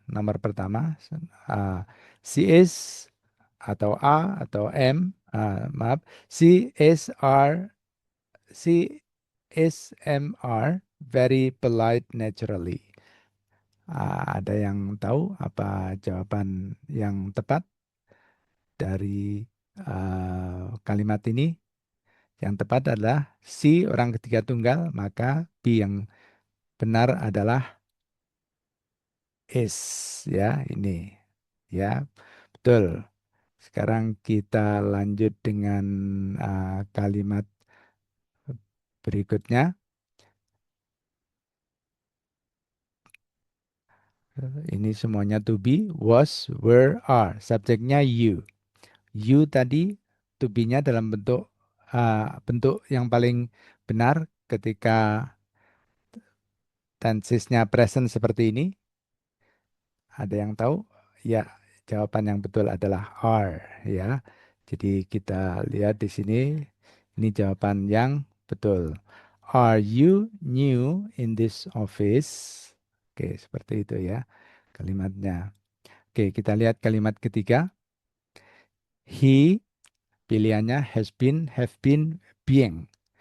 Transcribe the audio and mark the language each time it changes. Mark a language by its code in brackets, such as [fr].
[id] Nomor pertama, [en] she is atau a atau m, [id] maaf, [en] she is are, she is are very polite naturally. [id] Ada yang tahu apa jawaban yang tepat dari kalimat ini? Yang tepat adalah si orang ketiga tunggal, maka B yang benar adalah is ya ini. Ya, betul. Sekarang kita lanjut dengan kalimat berikutnya. Ini semuanya to be, was, were, are. Subjeknya you. You tadi to be-nya dalam bentuk yang paling benar ketika tensesnya present seperti ini. Ada yang tahu? Ya, jawaban yang betul adalah are ya. Jadi kita lihat di sini, ini jawaban yang betul. [en] Are you new in this office? [id] Oke, seperti itu ya kalimatnya. Oke, kita lihat kalimat ketiga. [en] He, pilihannya has been, have been, being.